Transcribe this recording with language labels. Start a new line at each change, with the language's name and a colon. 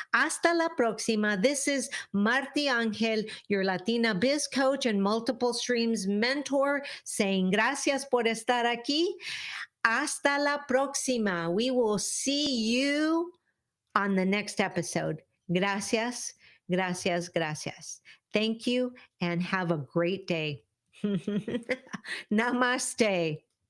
Spanish: Hasta la próxima.
English: This is MartiAngel, your Latina biz coach and multiple streams mentor, saying
Spanish: gracias por estar aquí. Hasta la próxima.
English: We will see you on the next episode.
Spanish: Gracias, gracias, gracias.
English: Thank you and have a great day. Namaste.